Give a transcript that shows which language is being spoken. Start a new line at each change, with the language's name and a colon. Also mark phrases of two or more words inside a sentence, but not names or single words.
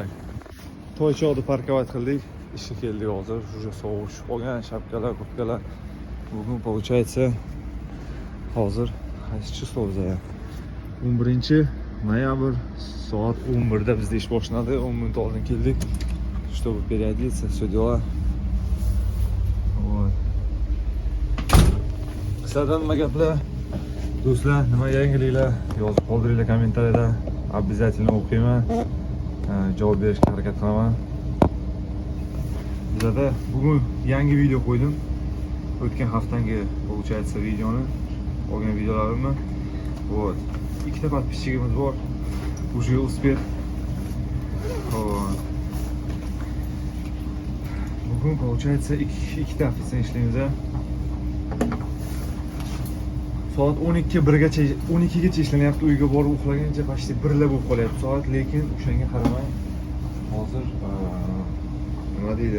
Uzbek: Toychoqni parkovat qildik. Ishga keldik hozir. Уже sovuq tushib qolgan, shapkalar, kurtkalar. Bugun получается hozir qaysi число bizda? 11-noyabr soat 11da bizda ish boshlandi. 10 minut oldin keldik.
Russian: Чтобы переодеться, все дела. Вот.
Uzbek: Qisqadan nima gaplar? Do'stlar, nima yangiliklar? Yozib qoldiringlar kommentariyada. Обязательно o'qiyman. Javob berishga harakat qilaman. Bizda bugun yangi video qo'ydim. O'tgan haftangi получается videoni, olgan videolarimni. Вот. Ikkita подписчигimiz bor.
Russian: Уже успел.
Uzbek: Bugun получается ikkita ofisda ishlaymiz. Soat 12:1gacha 12gacha ishlanyapti. Uyga borib uxlaguncha почти 1 bo'lib qolyapti soat, lekin o'shanga qaramay hozir nima deydi?